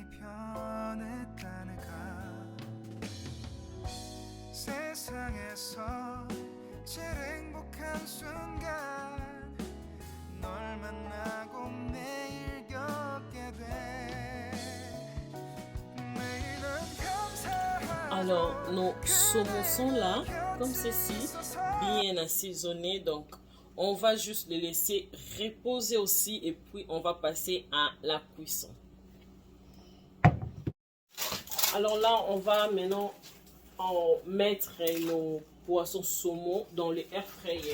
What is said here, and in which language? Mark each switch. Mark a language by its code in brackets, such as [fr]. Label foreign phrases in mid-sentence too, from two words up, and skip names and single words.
[ko] 변했다는가 세상에서 제일 행복한 순간 널 만나고 매일 겪게 돼 매일은 감사하고 [fr] Alors, nos saumons sont là, comme ceci, bien assaisonnés. Donc, on va juste les laisser reposer aussi et puis on va passer à la cuisson. Alors là, on va maintenant mettre nos poissons saumon dans le air fryer.